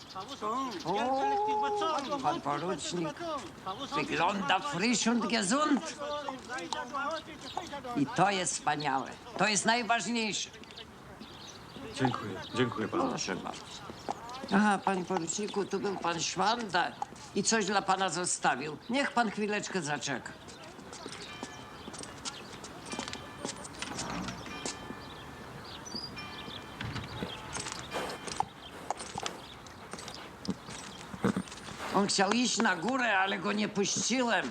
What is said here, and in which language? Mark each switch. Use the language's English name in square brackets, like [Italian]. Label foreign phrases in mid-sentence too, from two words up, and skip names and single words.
[Polish] O, pan porucznik wygląda [German] frisch und gesund. [Polish] I to jest wspaniałe. To jest najważniejsze. Dziękuję panu. Proszę bardzo. Aha, panie poruczniku, tu był pan Szwanda i coś dla pana zostawił. Niech pan chwileczkę zaczeka. On chciał iść na górę, ale go nie puściłem.